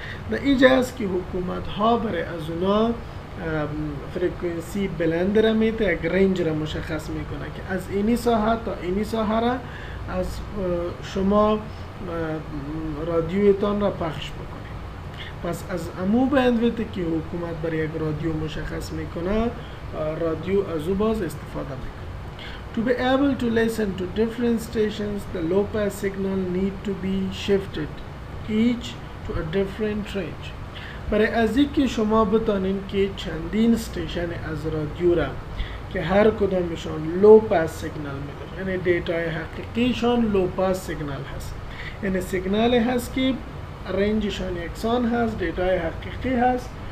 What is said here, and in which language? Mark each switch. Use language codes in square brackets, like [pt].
[fa] در اینجا است که حکومت ها برای از اونا فریکوینسی بلند را میته، یک رنج را مشخص میکنه که از اینی ساحه تا اینی ساحه را از شما رادیویتان را پخش بکنید. پس از امو بندویتی که حکومت برای یک رادیو مشخص میکنه رادیو از او باز استفاده میکنه. [en] To be able to listen to different stations, the low pass signal need to be shifted each to a different range. [fa] برای از اینکه شما بتانین که چندین استیشن از رادیو را که هر کدامشان لو پاس سیگنال میدن، یعنی دیتای حقیقیشان لو پاس سیگنال هست، یعنی سیگنال هست که رنجشان یکسان هست، دیتای حقیقی هست،